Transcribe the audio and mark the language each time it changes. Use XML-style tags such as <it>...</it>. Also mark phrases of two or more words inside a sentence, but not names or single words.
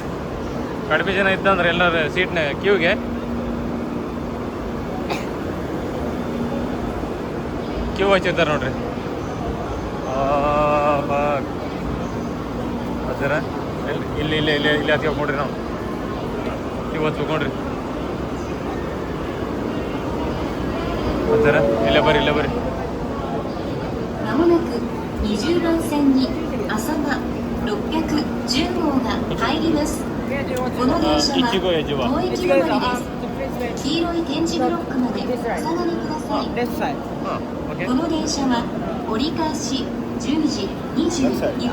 <kn>ಕಡಿಮೆ ಜನ ಇದ್ದಂದ್ರೆ ಎಲ್ಲರೂ ಸೀಟ್ನ ಕ್ಯೂಗೆ ಕ್ಯೂ ಹಚ್ಚಿರ್ತಾರೆ ನೋಡ್ರಿ. ಅದರ ಇಲ್ಲಿ ಹತ್ತಿ ನೋಡ್ರಿ, ನಾವು ಕ್ಯೂ ಹಚ್ಬೇಕು ನೋಡ್ರಿ. ಅದರ ಇಲ್ಲೇ ಬರ್ರಿ</kn> <ja>20 番線に浅間610号が入ります。この電車は当駅止まりです。黄色い点字ブロックまでお下がりください。この電車は折り返し10時22分。</ja>